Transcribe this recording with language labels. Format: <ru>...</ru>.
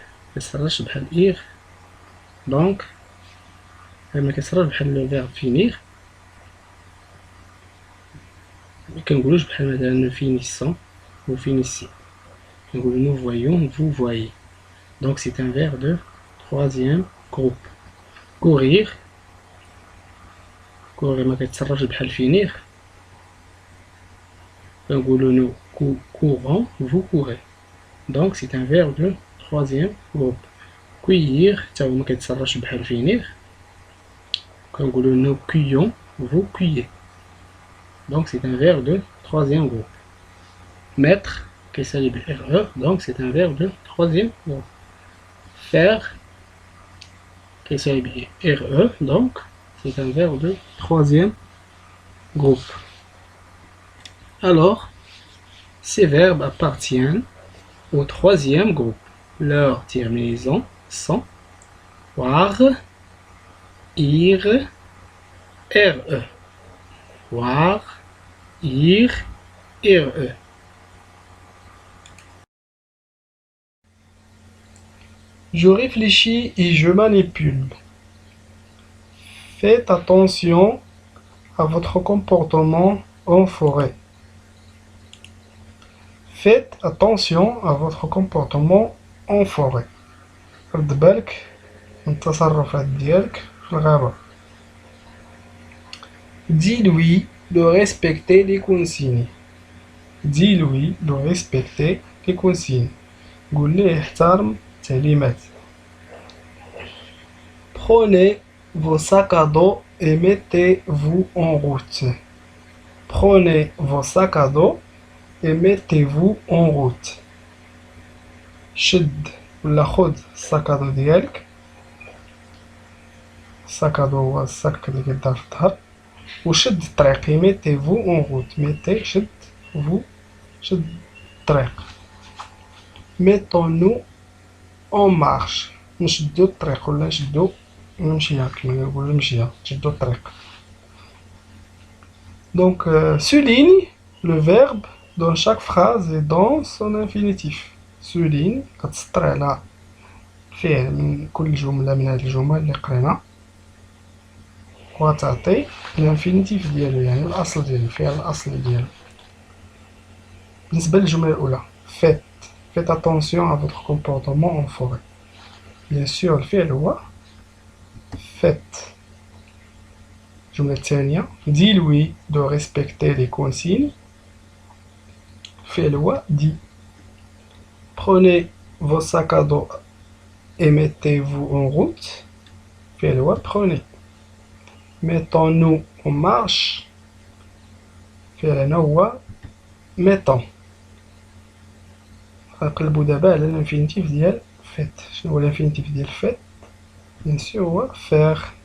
<ar>مكيتصرفش بحال إير دونك مكيتصرفش بحال</ar> <fr>لو فيرب</fr> <ar>finir. مكنقولوش بحال مثلا</ar> <fr>finissons ou finissez.</fr> <ar>كنقولو</ar> <fr>nous voyons, vous voyez. Donc c'est un verbe de troisième groupe.</fr> <ar>courir ما كيتصرفش بحال finir. كنقولو</ar> <fr>nous courons, vous courez. Donc c'est un verbe de troisième groupe.</fr> <ar>cueillir حتى هو ما كيتصرفش بحال finir. كنقولو</ar> <fr>nous cueillons, vous cueillez. Donc c'est un verbe de troisième groupe. mettre</fr> <ar>كيسالي ب</ar> <fr>RE donc c'est un verbe de troisième groupe. faire</fr> <ar>كيسالي ب</ar> <fr>RE donc c'est un verbe de troisième groupe. Alors, ces verbes appartiennent au troisième groupe. Leurs terminaisons sont war, ir, RE. War, ir, RE. Je réfléchis et je manipule. Faites attention à votre comportement en forêt. Faites attention à votre comportement en forêt.</fr> <ar>رد بالك من التصرفات ديالك في الغابة.</ar> <fr>Dis-lui de respecter les consignes. Dis-lui de respecter les consignes.</fr> <ar>قول ليه احترم التعليمات.</ar> <fr>Prenez vos sacs à dos et mettez-vous en route. Prenez vos sacs à dos et mettez-vous en route.</fr> <ar>شد ولا خد الساك ادو ديالك. الساك ادو هو الساك اللي كيدار في الظهر وشد الطريق.</ar> <fr>mettez-vous en route. mettez</fr> <ar>شد</ar> <fr>vous</fr> <ar>شد الطريق.</ar> <fr>mettons-nous en marche.</fr> <ar>نشدو الطريق ولا نشدو المشية كما كنقولو المشية نشدو الطريق.</ar> <fr>Donc souligne le verbe dans chaque phrase et dans son infinitif.</fr> <ar>souligne كتسطر على فعل من كل جملة من هاد الجمل اللي قرينا وتعطي الانفينيتيف ديالو يعني الأصل ديالو الفعل الأصلي ديالو. بالنسبة للجملة الأولى</ar> <fr>faites attention à votre comportement en forêt. Bien sûr</fr> <ar>الفعل هو faites. الجملة الثانية</ar> <fr>dis-lui de respecter les consignes.</fr> <ar>الفعل هو dit.</ar> <fr>Prenez vos sacs à dos et mettez-vous en route.</fr> <ar>فعل هو prenez.</ar> <fr>mettons-nous en marche.</fr> <ar>فعل هنا هو mettons. غنقلبو دابا على الانفينيتيف ديال فيت. شنو هو الانفينيتيف ديال فيت؟</ar> <fr>بيان سور</fr> <ar>هو فيغ.</ar>